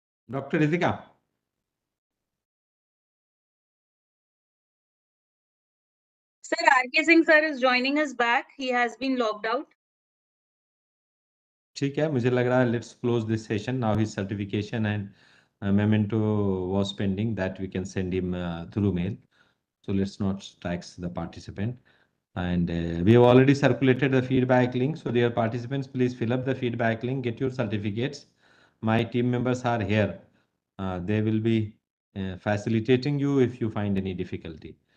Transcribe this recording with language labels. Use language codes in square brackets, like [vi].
[en] Dr. Ritika. Sir, RK Singh sir is joining us back. He has been logged out. [hi] ठीक है, मुझे लग रहा है [en] let's close this session now. His certification and memento was pending that we can send him through mail. So let's not tax the participant. And we have already circulated the feedback link. So dear participants, please fill up the feedback link, get your certificates. My team members are here. They will be facilitating you if you find any difficulty.